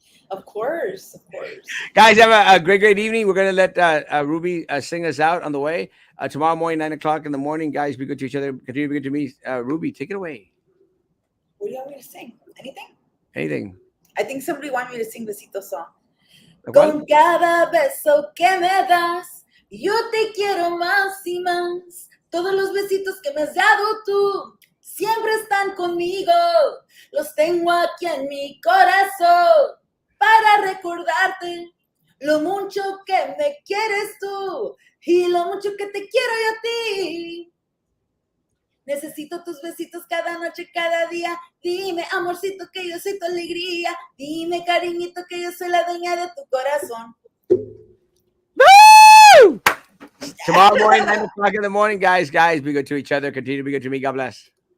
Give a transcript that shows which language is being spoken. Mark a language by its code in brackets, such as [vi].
[en] Of course. Of course. Guys, have a great evening. We're gonna let Ruby sing us out on the way. Tomorrow morning, 9 o'clock in the morning. Guys, be good to each other. Continue to be good to me. Ruby, take it away. What do you want me to sing? Anything? Anything. I think somebody wanted me to sing Besito song. Well, [es] Con cada beso que me das, yo te quiero más y más. Todos los besitos que me has dado tú siempre están conmigo. Los tengo aquí en mi corazón para recordarte lo mucho que me quieres tú y lo mucho que te quiero yo a ti. Necesito tus besitos cada noche, cada día. Dime, amorcito, que yo soy tu alegría. Dime, cariñito, que yo soy la dueña de tu corazón. [en] woo! Tomorrow morning, 9 o'clock in the morning, guys. Guys, be good to each other. Continue to be good to me. God bless.